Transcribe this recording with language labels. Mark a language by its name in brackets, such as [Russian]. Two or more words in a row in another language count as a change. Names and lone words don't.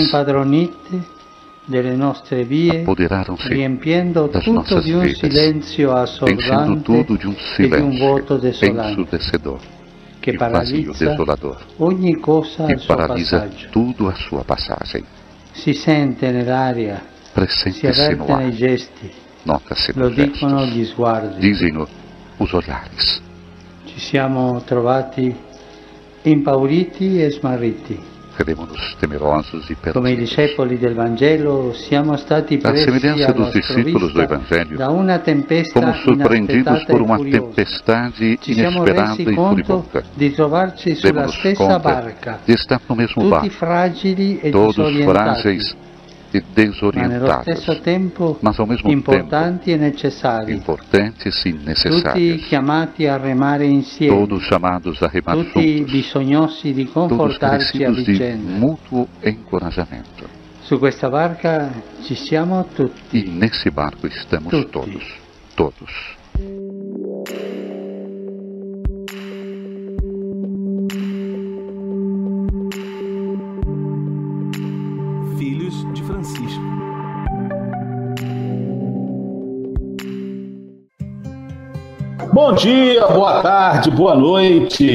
[Portuguese] Apoderaram-se das nossas vidas, enchendo tudo de um silêncio ensurdecedor e vazio desolador, que paralisa tudo à sua passagem. Pressente-se no ar, nota-se nos gestos, dizem-no os olhares. [Italian] Ci siamo trovati impauriti e smarriti. [Portuguese] Cremos-nos temerosos e [Italian] Come i [Portuguese] perdidos. [Italian] discepoli del Vangelo, siamo stati [Portuguese] À [Italian] presi [Portuguese] semelhança [Italian] alla [Portuguese] dos discípulos do [Italian] sprovvista [Portuguese] Evangelho, [Italian] da una tempesta [Portuguese] fomos surpreendidos [Italian] inaspettata [Portuguese] por [Italian] e [Portuguese] uma [Italian] furiosa. [Portuguese] tempestade [Italian] Ci siamo [Portuguese] inesperada [Italian] resi [Portuguese] e [Italian] conto [Portuguese] furibunda. [Italian] di trovarci sulla [Portuguese] Demos-nos [Italian] stessa [Portuguese] conta [Italian] barca, [Portuguese] de estar no mesmo [Italian] tutti [Portuguese] barco, [Italian] fragili e [Portuguese] todos [Italian] disorientati, [Portuguese] frágeis e [Italian] ma nello [Portuguese] desorientados, [Italian] stesso tempo [Portuguese] mas ao mesmo tempo [Italian] importanti e necessari, [Portuguese] importantes e [Italian] tutti [Portuguese] necessários, [Italian] chiamati a remare insieme, [Portuguese] todos chamados a remar [Italian] tutti [Portuguese] juntos, [Italian] bisognosi di [Portuguese] todos [Italian] confortarci a [Portuguese] precisos de [Italian] vicenda. [Portuguese] mútuo encorajamento. [Italian] Su questa barca ci siamo tutti. [Portuguese] E nesse barco estamos [Italian] Tutti. [Portuguese] todos. Filhos de Francisco. Bom dia, boa tarde, boa noite.